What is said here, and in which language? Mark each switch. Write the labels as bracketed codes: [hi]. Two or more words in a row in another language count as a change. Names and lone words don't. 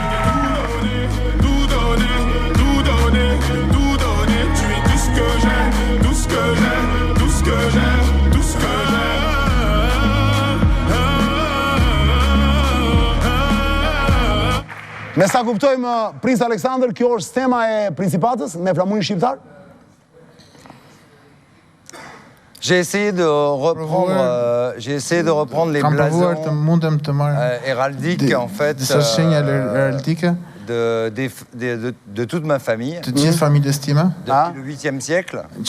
[sq] Me sa kuptojmë, Princ Aleksandr, kjo është tema e principatës me flamurin shqiptar? [fr] J'ai essayé de reprendre les blasons héraldiques, en fait, de toute ma famille, depuis le 8e siècle.